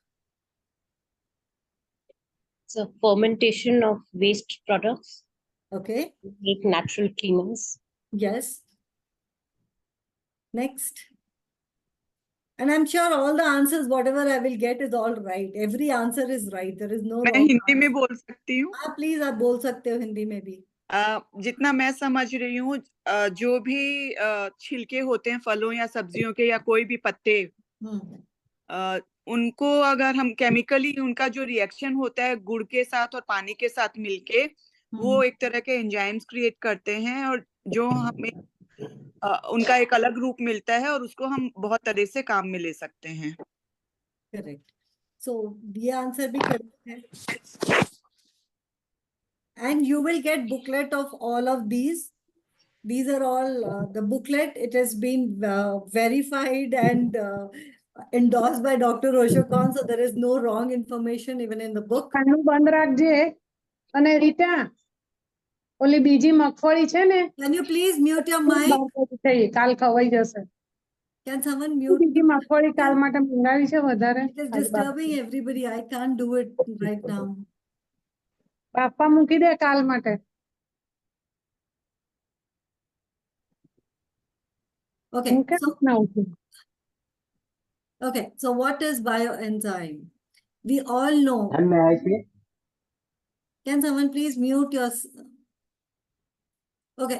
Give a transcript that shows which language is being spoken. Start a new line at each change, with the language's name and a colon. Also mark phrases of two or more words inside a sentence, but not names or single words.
English: So fermentation of waste products, Okay. make natural cleaners. Yes. Next. And I'm sure all the answers, whatever I will get, is all right. Every answer is right. There is no
Hindi: मैं
English: wrong
Hindi: हिंदी में
English: answer.
Hindi: बोल सकती हूँ। हाँ, please आप बोल सकते हो हिंदी में भी। जितना मैं समझ रही हूँ, जो भी छिलके होते हैं फलों या सब्जियों के या कोई भी पत्ते, उनको अगर हम केमिकली उनका जो रिएक्शन होता है गुड़ के साथ और पानी के साथ मिलके, वो एक तरह के
English: enzymes create
Hindi: करते हैं और जो हमें उनका एक अलग रूप मिलता है और उसको हम बहुत तरह से काम में ले सकते हैं। करेक्ट। सो ये आंसर भी करेक्ट है।
English: And you will get booklet of all of these. These are all the booklet. It has been verified and endorsed by Dr. Osho Khan. So there is no wrong information even in the book.
Gujarati: કાનનું બંધ રાખજે અને રીટા ઓલી બીજી મગફળી છે ને
English: Can you please mute your mic?
Gujarati: કાલ ખવાઈ જશે.
English: Can someone mute?
Gujarati: બીજી મગફળી કાલ માટે મંગાવી છે વધારે.
English: It is disturbing everybody. I can't do it right now.
Gujarati: બાપા મૂકી દે કાલ માટે.
English: Okay. So what is bioenzyme? We all know. Can someone please mute your... Okay.